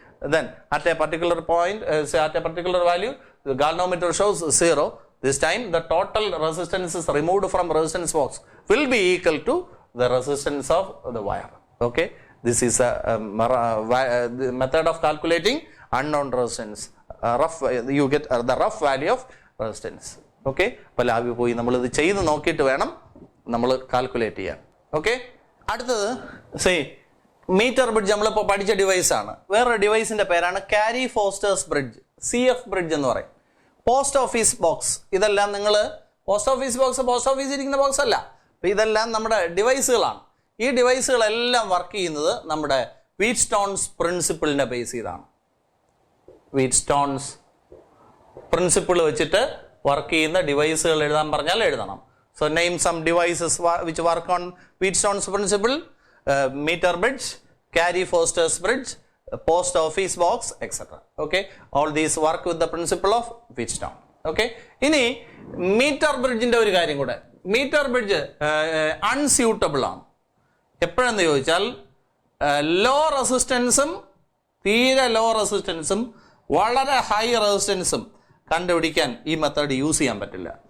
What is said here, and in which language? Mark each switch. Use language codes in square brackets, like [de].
[en] Then at a particular point, say at a particular value, the galvanometer shows 0. This time the total resistance is removed from resistance box will be equal to the resistance of the wire. Okay, this is a method of calculating unknown resistance. You get the rough value of resistance. [ml] Okay, അപ്പോൾ ലാബിൽ പോയി നമ്മൾ ഇത് ചെയ്ത് നോക്കിയിട്ട് വേണം നമ്മൾ calculate ചെയ്യാൻ. ഓക്കെ, അടുത്തത് സേ മീറ്റർ ബ്രിഡ്ജ് നമ്മളിപ്പോൾ പഠിച്ച ഡിവൈസാണ്. വേറൊരു ഡിവൈസിന്റെ പേരാണ് കാരി ഫോസ്റ്റേഴ്സ് ബ്രിഡ്ജ്, CF ബ്രിഡ്ജ് എന്ന് പറയും. പോസ്റ്റ് ഓഫീസ് ബോക്സ്, ഇതെല്ലാം നിങ്ങൾ പോസ്റ്റ് ഓഫീസ് ബോക്സ് പോസ്റ്റ് ഓഫീസിൽ ഇരിക്കുന്ന ബോക്സ് അല്ല, അപ്പോൾ ഇതെല്ലാം നമ്മുടെ ഡിവൈസുകളാണ്. ഈ ഡിവൈസുകളെല്ലാം വർക്ക് ചെയ്യുന്നത് നമ്മുടെ വീറ്റ്സ്റ്റോൺസ് പ്രിൻസിപ്പിളിനെ ബേസ് ചെയ്താണ്. വീറ്റ്സ്റ്റോൺസ് പ്രിൻസിപ്പിൾ വെച്ചിട്ട് വർക്ക് ചെയ്യുന്ന ഡിവൈസുകൾ എഴുതാൻ പറഞ്ഞാൽ എഴുതണം. [en] So name some devices which work on Wheatstone's principle: meter bridge, Carey Foster's bridge, post office box, etc. Okay, all these work with the principle of Wheatstone. [ml] Okay, ഇനി metre ബ്രിഡ്ജിന്റെ ഒരു കാര്യം കൂടെ. Metre bridge unsuitable ആണ്. എപ്പോഴെന്ന് ചോദിച്ചാൽ law റെസിസ്റ്റൻസും തീരെ law റെസിസ്റ്റൻസും വളരെ ഹൈ റെസിസ്റ്റൻസും കണ്ടുപിടിക്കാൻ ഈ മെത്തേഡ് യൂസ് ചെയ്യാൻ പറ്റില്ല.